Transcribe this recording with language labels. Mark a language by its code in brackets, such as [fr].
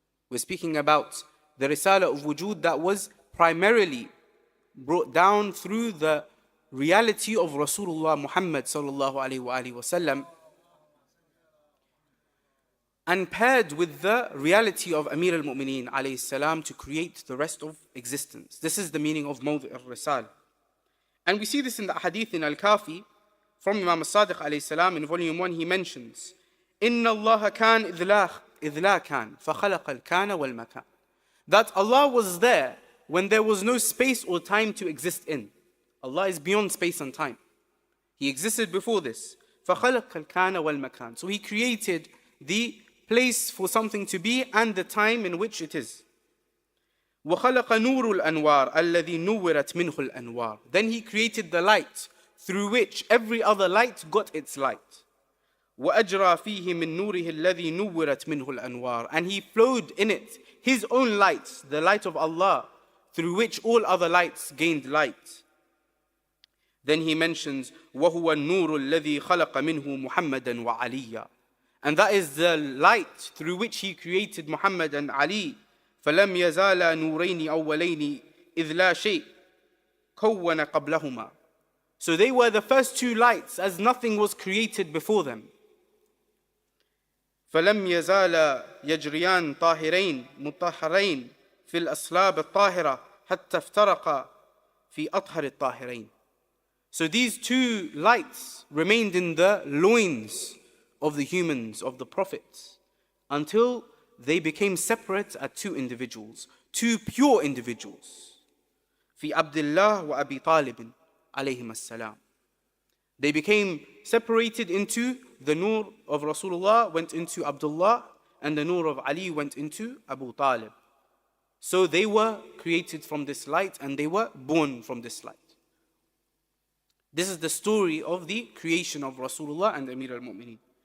[en] We're speaking about the Risalah of Wujud that was primarily brought down through the reality of Rasulullah Muhammad sallallahu alaihi wasallam, and paired with the reality of Amir al-Mu'mineen alayhi salam to create the rest of existence. This is the meaning of Mawḍiʿ al-Risālah. And we see this in the Hadith in al-Kafi from Imam al-Sadiq alayhi salam. In volume 1 he mentions, [ar] إِنَّ اللَّهَ كَانَ إِذْ لَا كَانَ فَخَلَقَ الْكَانَ وَالْمَكَانَ. [en] That Allah was there when there was no space or time to exist in. Allah is beyond space and time. He existed before this. [ar] فَخَلَقَ الْكَانَ وَالْمَكَانَ. [en] So He created the place for something to be and the time in which it is. [ar] وَخَلَقَ نُورُ الْأَنْوَارِ الَّذِي نُوِّرَتْ مِنْهُ الْأَنْوَارِ. [en] Then He created the light through which every other light got its light. [ar] وَأَجْرَى فِيهِ مِن نُورِهِ الَّذِي نُوِّرَتْ مِنْهُ الْأَنْوَارِ. [en] And He flowed in it His own light, the light of Allah, through which all other lights gained light. Then he mentions, [ar] وَهُوَ النُّورُ الَّذِي خَلَقَ مِنْهُ مُحَمَّدًا وَعَلِيًّا. [en] And that is the light through which He created Muhammad and Ali. [ar] فَلَمْ يَزَالَا نُورَيْنِ أَوَّلَيْنِ إِذْ لَا شَيْءٍ كَوَّنَ قَبْلَهُمَا. [en] So they were the first two lights as nothing was created before them. [ar] فَلَمْ يَزَالَا يَجْرِيَانِ طَاهِرَيْنِ مُطَهَّرَيْنِ فِي الْأَصْلَابِ الطَّاهِرَةِ حَتَّى افْتَرَقَا فِي أَطْهَرِ الطَّاهِرَيْنِ. [en] So these two lights remained in the loins of the humans, of the prophets, until they became separate at two individuals, two pure individuals. [ar] في عبد الله وأبي طالب عليهما السلام. [en] They became separated into the nur of Rasulullah went into Abdullah, and the nur of Ali went into Abu Talib. So they were created from this light and they were born from this light. This is the story of the creation of Rasulullah and Amir al-Mu'mineen.